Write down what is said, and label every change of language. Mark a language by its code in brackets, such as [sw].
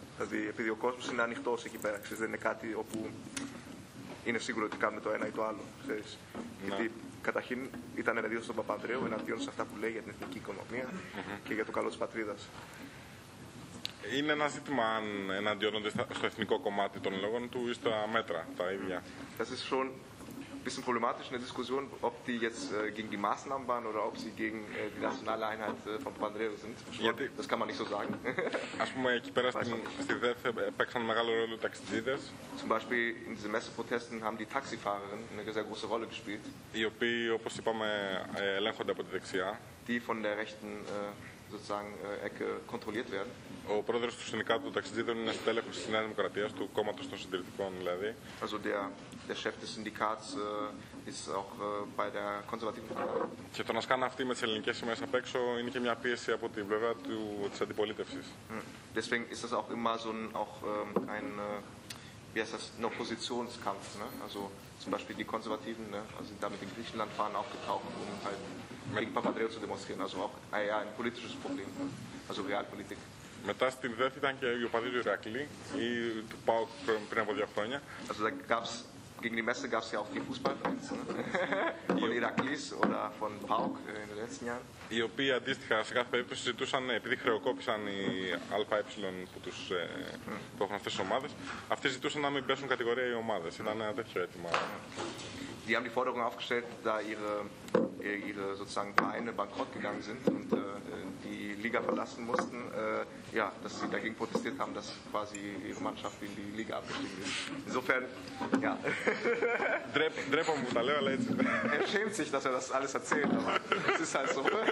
[el] Δηλαδή, επειδή ο κόσμος είναι ανοιχτός εκεί πέρα, ξέρεις, δεν είναι κάτι όπου είναι σίγουρο ότι κάνουμε το ένα ή το άλλο, ξέρεις. Γιατί καταρχήν ήταν εναντίον στον Παπανδρέου, εναντίον σε αυτά που λέει για την εθνική οικονομία και για το καλό της πατρίδας. Είναι ένα ζήτημα αν εναντιώνονται στο εθνικό κομμάτι των λόγων του ή στα μέτρα τα ίδια. [de] Das ist schon ein bisschen problematisch in der Diskussion, ob die jetzt gegen die Maßnahmen waren oder ob sie gegen die nationale Einheit von Papandreou sind. [el] Γιατί, [de] das kann man nicht so sagen. [el] Ας πούμε, εκεί πέρα στη ΔΕΘ παίξαν μεγάλο ρόλο οι ταξιτζίδες. [de] Zum Beispiel in diesen Messeprotesten haben die Taxifahrerinnen eine sehr große Rolle gespielt. [el] Οι οποίοι, όπως είπαμε, ελέγχονται από τη δεξιά. [de] Die von der rechten sozusagen Ecke kontrolliert werden. [el] Ο πρόεδρος του Συνδικάτου των Ταξιτζίδων είναι στέλεχος της Νέας Δημοκρατίας, του κόμματος των συντηρητικών δηλαδή. [de] Also der Chef des Syndikats ist auch bei der konservativen Partei. [el] Και το να σκάνε αυτοί με τις ελληνικές σημαίες απ' έξω είναι και μια πίεση από την πλευρά της αντιπολίτευσης. [de] Deswegen ist das auch immer so ein Oppositionskampf, ne? Also zum Beispiel die Konservativen, ne? Also damit in Griechenland fahren aufgetaucht, um halt gegen Papandreou zu demonstrieren. Also auch ja, ein politisches Problem, ne? Also Realpolitik. [el] Μετά στην ΔΕΘ ήταν και οι οπαδοί του Ηρακλή ή του ΠΑΟΚ πριν από δύο χρόνια. [de] Also da gab's gegen die Messe gab es ja auch die Fußballfans, ne? Von Heraklis oder von PAOK in den letzten Jahren. [el] Οι οποίοι αντίστοιχα σε κάθε περίπτωση ζητούσαν, επειδή χρεοκόπησαν οι ΑΕ που, τους, που έχουν αυτές τις ομάδες, αυτοί ζητούσαν να μην πέσουν κατηγορία οι ομάδες. Ήταν ένα τέτοιο αίτημα. [de] Die haben die Forderung aufgestellt, da ihre sozusagen Vereine bankrott gegangen sind und die Liga verlassen mussten, ja, dass sie dagegen protestiert haben, dass quasi ihre Mannschaft in die Liga abgestiegen ist. Insofern, ja. Er schämt sich, dass er das alles erzählt, aber es ist halt so.